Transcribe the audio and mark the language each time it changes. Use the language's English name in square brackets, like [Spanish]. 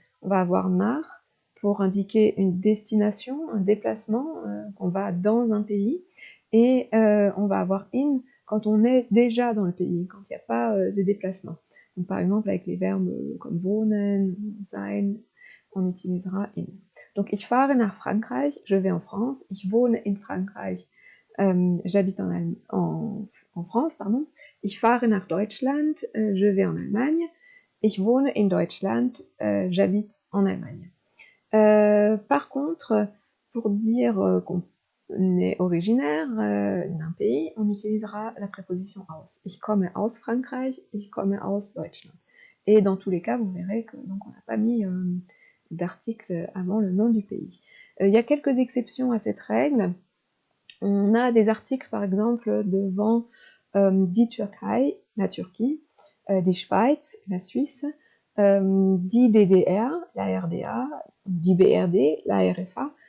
[French] On va avoir « nach » pour indiquer une destination, un déplacement, qu'on va dans un pays. Et on va avoir « in » quand on est déjà dans le pays, quand il n'y a pas de déplacement. Donc, par exemple, avec les verbes comme wohnen, sein, on utilisera in. Donc, [German] ich fahre nach Frankreich, [French] je vais en France. [German] Ich wohne in Frankreich, [French] j'habite en France, pardon. [German] Ich fahre nach Deutschland, [French] je vais en Allemagne. [German] Ich wohne in Deutschland, [French] j'habite en Allemagne. Par contre, pour dire qu'on est originaire d'un pays, on utilisera la préposition aus. [German] Ich komme aus Frankreich, ich komme aus Deutschland. [French] Et dans tous les cas, vous verrez que donc on n'a pas mis d'article avant le nom du pays. Il y a quelques exceptions à cette règle. On a des articles, par exemple, devant die Türkei, la Turquie, die Schweiz, la Suisse, die DDR, la RDA, die BRD, la RFA.